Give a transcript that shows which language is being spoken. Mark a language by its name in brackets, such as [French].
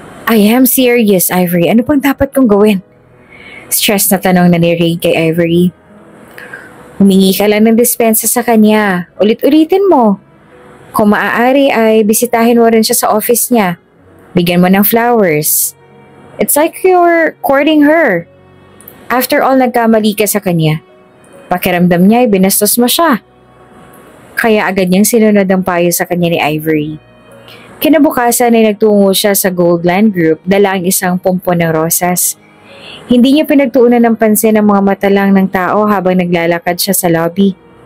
[English] I am serious, Ivory. [Filipino] Ano pang dapat kong gawin? Stress na tanong na ni Raid kay Ivory. Humingi ka lang ng dispensa sa kanya. Ulit-ulitin mo. Kung maaari ay bisitahin mo rin siya sa office niya. Bigyan mo ng flowers. [English] It's like you're courting her. After all, [Filipino] nagkamali ka sa kanya. Pakiramdam niya ay binastos mo siya. Kaya agad niyang sinunod ang payo sa kanya ni Ivory. Kinabukasan ay nagtungo siya sa Goldland Group dala ang isang pompon ng rosas. Hindi niya pinagtuunan ng pansin ang mga mata lang ng tao habang naglalakad siya sa lobby.